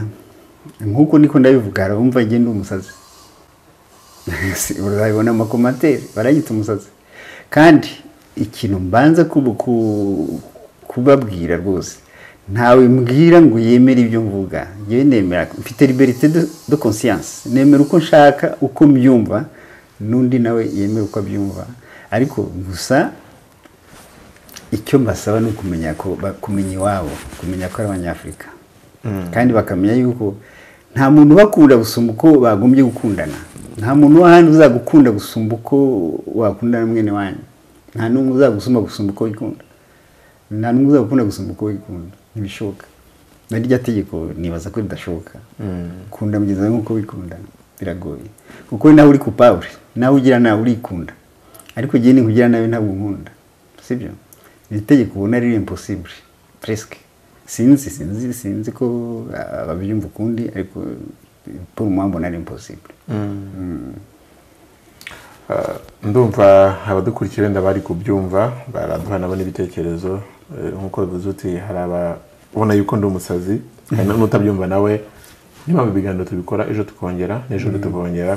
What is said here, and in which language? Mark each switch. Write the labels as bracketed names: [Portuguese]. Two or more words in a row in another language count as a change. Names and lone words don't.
[Kinyarwanda] Nkuko niko ndabivuga, arumva ngende umusazi. Urabibona mu commentaire barayita umusazi. Kandi ikintu mbanza kubabwira rwose, ntawe mbwira ngo yemere ibyo mvuga. Yewe nemera, mfite [French] liberté de conscience, [Kinyarwanda] nemera uko nshaka, uko mbyumva, n'undi nawe yemera uko abyumva. Ariko gusa icyo mbasaba ni kumenya iwabo, kumenya ko ari Abanyafurika, kandi bakamenya yuko nta muntu bakunda gusumba uko bagombye gukundana. Nta muntu wahandi uzagukunda gusumba uko wakundana mwene wanyu. Nta n'umwe uzagusumba gusumba uko wikunda. Nta n'umwe uzagukunda gusumba uko wikunda. Ntibishoboka. Naryo tegeko nibaza ko ridashoboka. Kunda mugeze nk'uko wikundana biragoye. Kuko nawe uri coupable, nawe ugira nawe urikunda. Ariko gihe ni kugira nawe ntabwo nkunda. Sibyo? Ni tegeko ubona ari impossible. Presque. Sinzi ko ababyumva ukundi, ariko [French] pour moi [Kinyarwanda] mbona ari impossible. Ndumva abadukurikira ndabari kubyumva, baraduha nabo n'ibitekerezo, nkuko bivuze uti hari ababona yuko ndi umusazi, kandi n'utabyumva nawe niba biganiro tubikora ejo tukongera n'ejo tukongera.